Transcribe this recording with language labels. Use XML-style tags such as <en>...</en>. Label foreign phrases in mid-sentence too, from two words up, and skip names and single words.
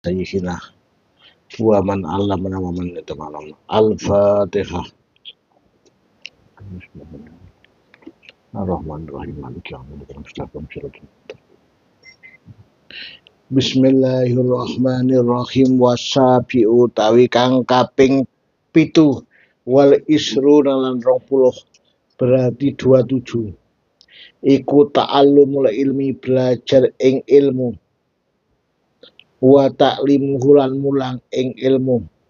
<ar>سيدنا ومن علمنا ومن يتعلم. الفاتحة. الرحمن الرحيم. مالك يوم الدين. Bismillahirrahmanirrahim.</ar> <jv>Wasabi'u tawi kang kaping 7</jv> <ar>والعشرون</ar> <jv>lan 20 berarti 27 iku</jv> <ar>تعلم العلم</ar> <jv>belajar ing ilmu</jv> <ar>وتعليمه</ar> <jv>lan mulang ing ilmu.</jv>